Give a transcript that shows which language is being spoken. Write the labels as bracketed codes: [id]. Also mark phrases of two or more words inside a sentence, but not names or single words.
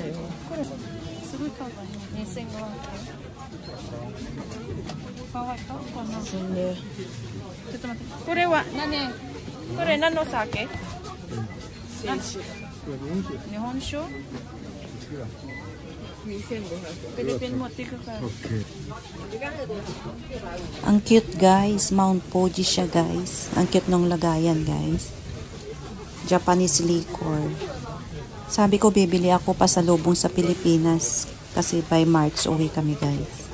[ja] これすごいかわいい。2000円。かわいいかな。ちょっと待って。これは何？これ何の酒？日本酒？ [tl] Philippine mo, tika ka. Ang cute guys, Mount Fuji siya guys. Ang cute ng lagayan guys. [en] Japanese liquor. [tl] Sabi ko bibili ako pa sa lubong sa Pilipinas kasi [en] by March [tl] uwi kami guys.